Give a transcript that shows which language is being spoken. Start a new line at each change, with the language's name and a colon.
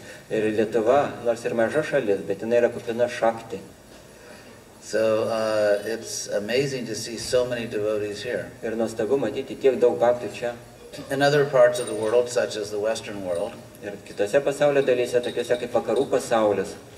Lithuanian: Ir Lietuva, nors ir maža šalis, bet jinai yra kupina Shakti.
English: So it's amazing to see so many devotees here.
Lithuanian: Ir nuostabu matyti tiek daug bhaktų čia.
English: In other parts of the world, such as the Western world,
Lithuanian: Ir kitose pasaulio dalyse, tokiuose kaip vakarų pasaulis,